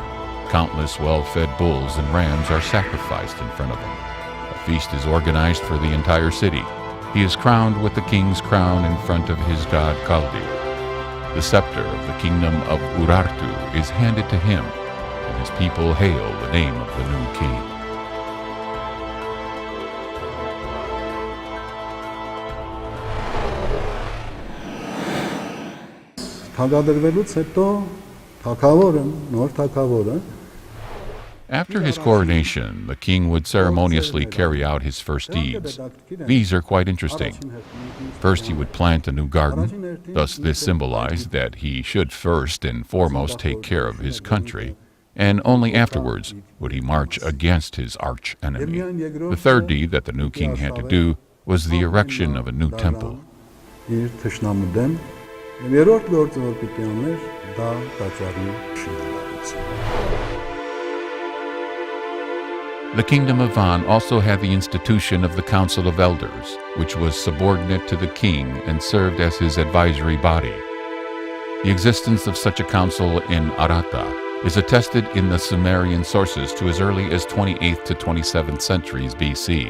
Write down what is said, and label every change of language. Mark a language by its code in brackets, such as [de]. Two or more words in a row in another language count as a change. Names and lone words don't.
[en] Countless well-fed bulls and rams are sacrificed in front of him. A feast is organized for the entire city. He is crowned with the king's crown in front of his god Kaldi. The scepter of the kingdom of Urartu is handed to him, and his people hail the name of the new king. [hy] Թագադրվելուց հետո թագավորը, նոր թագավորը [en] After his coronation, the king would ceremoniously carry out his first deeds. These are quite interesting. First, he would plant a new garden. Thus, this symbolized that he should first and foremost take care of his country, and only afterwards would he march against his arch enemy. The third deed that the new king had to do was the erection of a new temple. [hy] իր թշնամու դեմ եւ երրորդ գործը որ պիտի աներ դա տաճարի շինարարությունը. [en] The Kingdom of Van also had the institution of the Council of Elders, which was subordinate to the king and served as his advisory body. The existence of such a council in Arata is attested in the Sumerian sources to as early as 28th to 27th centuries BC.